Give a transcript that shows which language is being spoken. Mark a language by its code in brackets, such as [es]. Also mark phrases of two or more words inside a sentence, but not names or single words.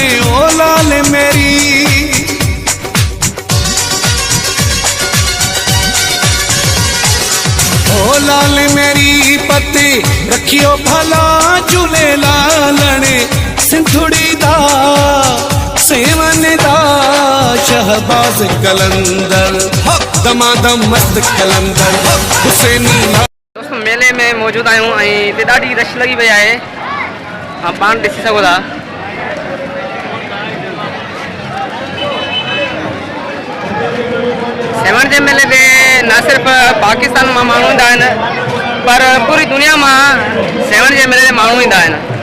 [sd] ओ लाल मेरी ओ लाल मेरी पति रखियो भला झूले लालने। सिंधुड़ी दा सेवन दा शहबाज कलंदर दमादम मस्त कलंदर हुसैनी। दोस्तों मेले में मौजूद आहियूं ऐं हिते ॾाढी रश लॻी पई आहे, हा पाण ॾिसी सघो था। सेवण जे मेले ते न सिर्फ़ु पाकिस्तान मां माण्हू ईंदा आहिनि पर पूरी दुनिया मां सेवण जे मेले ते माण्हू ईंदा आहिनि।